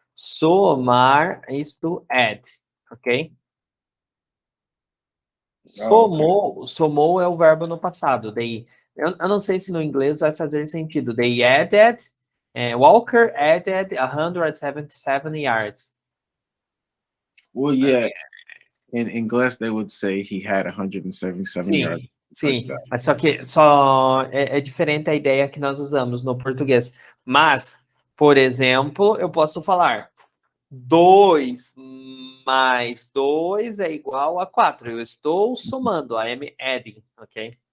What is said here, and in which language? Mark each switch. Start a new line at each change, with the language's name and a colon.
English: Somar is to add, ok?
Portuguese: Somou é o verbo no passado. Eu não sei se no inglês vai fazer sentido.
English: They added, Walker added 177 yards. Well, yeah. In English, they would say he had 177 yards.
Portuguese: Sim, mas só que é diferente a ideia que nós usamos no português. Mas, por exemplo, eu posso falar 2 mais 2 é igual a 4. Eu estou somando,
English: I am adding,
Portuguese: ok?